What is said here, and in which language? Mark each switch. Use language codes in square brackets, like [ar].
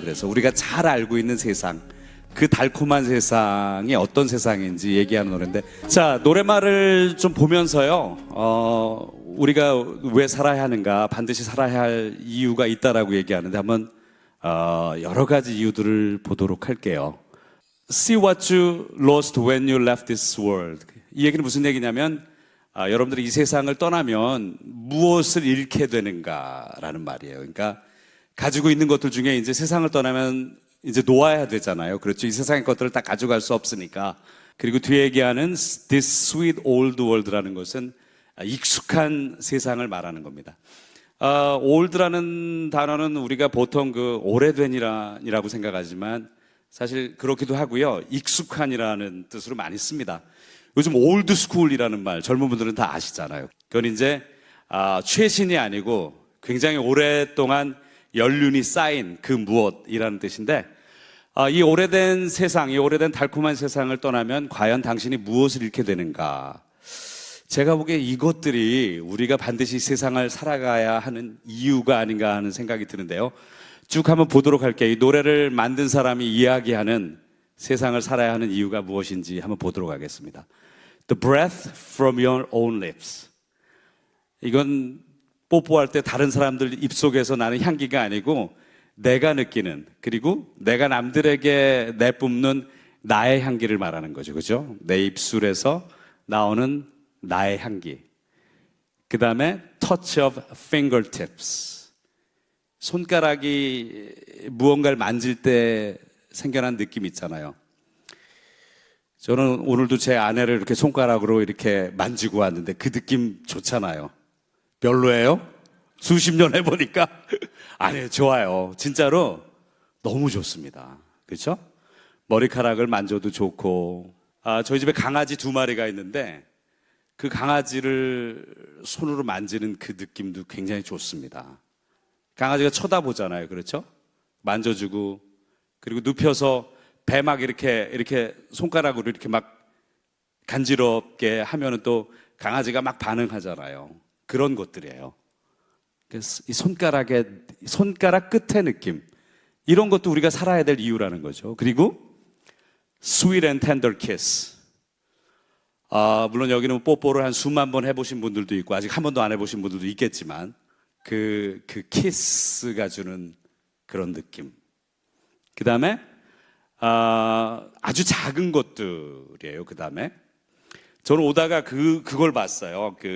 [ko] 그래서 우리가 잘 알고 있는 세상, 그 달콤한 세상이 어떤 세상인지 얘기하는 노래인데, 자, 노래말을 좀 보면서요, 우리가 왜 살아야 하는가, 반드시 살아야 할 이유가 있다라고 얘기하는데, 한번 여러 가지 이유들을 보도록 할게요. [en] See what you lost when you left this world. [ko] 이 얘기는 무슨 얘기냐면, 여러분들이 이 세상을 떠나면 무엇을 잃게 되는가라는 말이에요. 그러니까 가지고 있는 것들 중에 이제 세상을 떠나면 이제 놓아야 되잖아요. 그렇죠. 이 세상의 것들을 다 가져갈 수 없으니까. 그리고 뒤에 얘기하는 [en] this sweet old world [ko] 라는 것은 익숙한 세상을 말하는 겁니다. old라는 단어는 우리가 보통 그 오래된이라고 생각하지만 사실 그렇기도 하고요. 익숙한이라는 뜻으로 많이 씁니다. 요즘 올드 스쿨이라는 말 젊은 분들은 다 아시잖아요. 그건 이제 최신이 아니고 굉장히 오랫동안 연륜이 쌓인 그 무엇이라는 뜻인데, 이 오래된 세상, 이 오래된 달콤한 세상을 떠나면 과연 당신이 무엇을 잃게 되는가? 제가 보기에 이것들이 우리가 반드시 세상을 살아가야 하는 이유가 아닌가 하는 생각이 드는데요. 쭉 한번 보도록 할게요. 이 노래를 만든 사람이 이야기하는 세상을 살아야 하는 이유가 무엇인지 한번 보도록 하겠습니다. [en] The breath from your own lips. [ko] 이건 뽀뽀할 때 다른 사람들 입속에서 나는 향기가 아니고 내가 느끼는, 그리고 내가 남들에게 내뿜는 나의 향기를 말하는 거죠. 그죠? 내 입술에서 나오는 나의 향기. 그 다음에 [en] touch of fingertips. [ko] 손가락이 무언가를 만질 때 생겨난 느낌 있잖아요. 저는 오늘도 제 아내를 이렇게 손가락으로 이렇게 만지고 왔는데 그 느낌 좋잖아요. 별로예요? 수십 년 해보니까 아니에요. 좋아요. 진짜로 너무 좋습니다. 그렇죠? 머리카락을 만져도 좋고, 저희 집에 강아지 2마리가 있는데 그 강아지를 손으로 만지는 그 느낌도 굉장히 좋습니다. 강아지가 쳐다보잖아요. 그렇죠? 만져주고, 그리고 눕혀서 배 막 이렇게 손가락으로 이렇게 막 간지럽게 하면은 또 강아지가 막 반응하잖아요. 그런 것들이에요. 그래서 이 손가락 끝의 느낌, 이런 것도 우리가 살아야 될 이유라는 거죠. 그리고 [en] sweet and tender kiss. [ko] 물론 여기는 뽀뽀를 한 수만 번 해보신 분들도 있고 아직 한 번도 안 해보신 분들도 있겠지만 그 키스가 주는 그런 느낌. 그 다음에 아주 작은 것들이에요. 그 다음에 저는 오다가 그걸 봤어요.